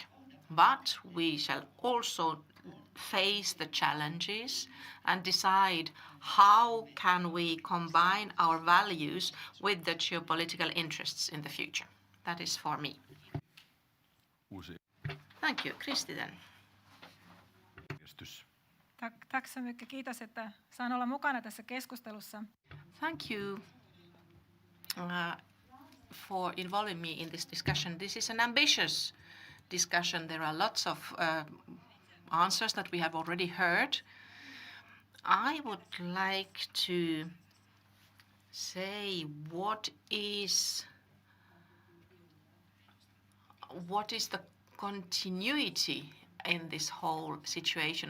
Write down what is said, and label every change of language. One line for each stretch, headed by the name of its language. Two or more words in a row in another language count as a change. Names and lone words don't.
English: But we shall also face the challenges and decide how can we combine our values with the geopolitical interests in the future. That is for me. Thank you. Kristi then.
Swedish: Tack så mycket.
Finnish: Kiitos, että saan olla mukana tässä keskustelussa.
English: Thank you for involving me in this discussion. This is an ambitious discussion. There are lots of answers that we have already heard. I would like to say what is the continuity in this whole situation.